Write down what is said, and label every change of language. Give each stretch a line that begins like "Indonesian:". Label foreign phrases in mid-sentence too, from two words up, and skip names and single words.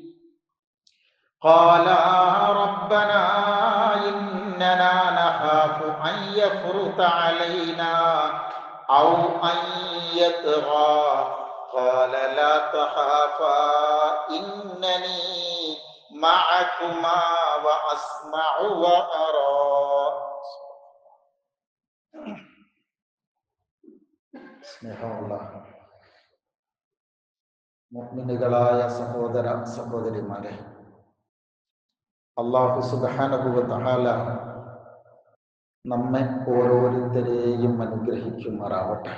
Arabic: قال ربنا إننا نخاف أن يفرط علينا أو أن يطغى قال لا تخافا إنني معكما وأسمع وأرى
Malayalam: സ്നേഹമുള്ള മുഅ്മിനുകളായ സഹോദര സഹോദരിമാരെ,
Arabic: الله سبحانه وتعالى
Malayalam: നമ്മെ ഓരോരുത്തരെയും അനുഗ്രഹിക്കുമാറാവട്ടെ.